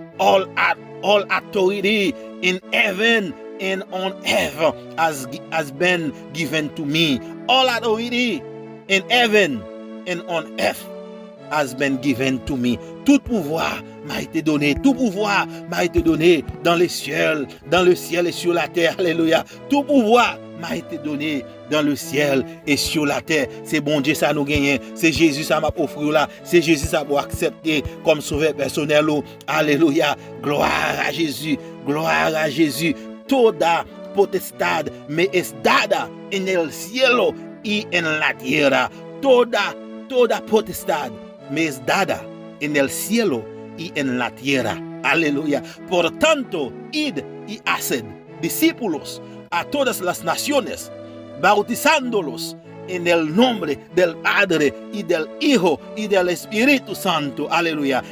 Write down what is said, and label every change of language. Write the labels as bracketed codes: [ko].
[en] All authority in heaven and on earth has been given to me. All authority in heaven and on earth has been given to me. [fr] Tout pouvoir m'a été donné. Tout pouvoir m'a été donné dans le ciel et sur la terre. Alléluia. Tout pouvoir m'a été donné dans le ciel et sur la terre. C'est bon Dieu ça nous gagne. C'est Jésus ça m'a offert là. C'est Jésus ça m'a accepté comme sauveur personnel. Alléluia. Gloire à Jésus. Gloire à Jésus. [es] Toda potestad me es dada en el cielo y en la tierra. Toda potestad me es dada en el cielo y en la tierra. Aleluya. Por tanto, id y haced discípulos a todas las naciones, bautizándolos en el nombre del Padre y del Hijo y del Espíritu Santo. Aleluya.